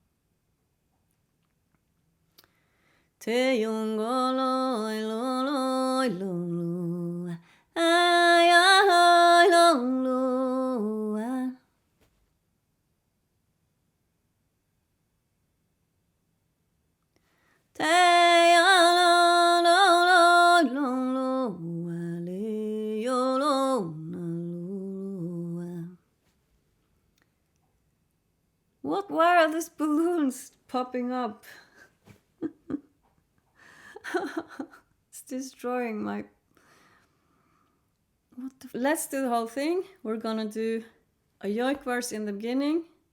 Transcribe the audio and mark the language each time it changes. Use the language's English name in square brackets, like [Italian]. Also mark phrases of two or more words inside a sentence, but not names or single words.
[English] Te yungolo elolo lulu, ay alolo. Te alolo ale yolo na lulu. What? Why are these balloons popping up? It's destroying my... Let's do the whole thing. We're gonna do a yoik verse in the beginning,